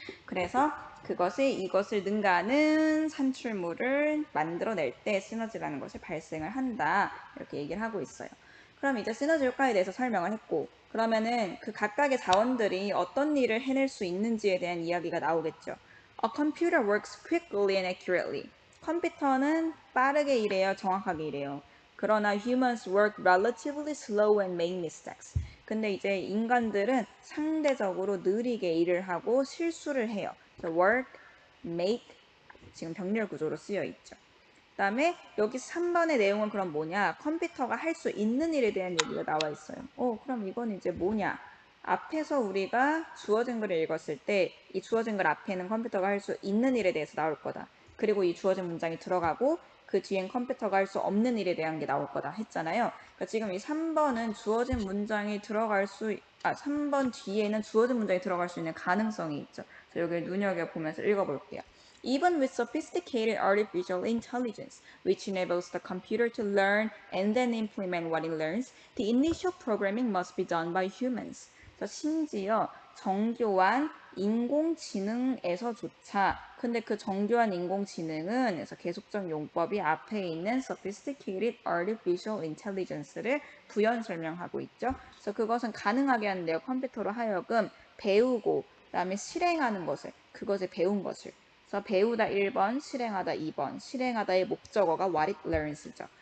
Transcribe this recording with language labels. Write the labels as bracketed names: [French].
[Korean] 그래서 이것을 능가하는 산출물을 만들어낼 때 시너지라는 것이 발생을 한다. 이렇게 얘기를 하고 있어요. 그럼 이제 시너지 효과에 대해서 설명을 했고 그러면은 그 각각의 자원들이 어떤 일을 해낼 수 있는지에 대한 이야기가 나오겠죠. [English] A computer works quickly and accurately. [Korean] 컴퓨터는 빠르게 일해요. 정확하게 일해요. 그러나 [English] humans work relatively slow and make mistakes. [Korean] 근데 이제 인간들은 상대적으로 느리게 일을 하고 실수를 해요. work, make 지금 병렬 구조로 쓰여 있죠. 그 다음에 여기 3번의 내용은 그럼 뭐냐? 컴퓨터가 할 수 있는 일에 대한 얘기가 나와 있어요. 그럼 이건 이제 뭐냐? 앞에서 우리가 주어진 글을 읽었을 때 이 주어진 글 앞에는 컴퓨터가 할 수 있는 일에 대해서 나올 거다. 그리고 이 주어진 문장이 들어가고 그 뒤엔 컴퓨터가 할 수 없는 일에 대한 게 나올 거다 했잖아요. 그러니까 지금 이 3번은 주어진 문장이 3번 뒤에는 주어진 문장이 들어갈 수 있는 가능성이 있죠. 그래서 여기를 눈여겨보면서 읽어볼게요. [English] Even with sophisticated artificial intelligence, which enables the computer to learn and then implement what it learns, the initial programming must be done by humans. [Korean] 심지어 정교한 인공지능에서조차 근데 그 정교한 인공지능은 그래서 계속적 용법이 앞에 있는 [English] sophisticated artificial intelligence [Korean] 를 부연 설명하고 있죠. 그래서 그것은 가능하게 하는데요. 컴퓨터로 하여금 배우고 그다음에 실행하는 것을 그것을 배운 것을 그래서 배우다 1번, 실행하다 2번, 실행하다의 목적어가 [English] what it learns [Korean] 죠.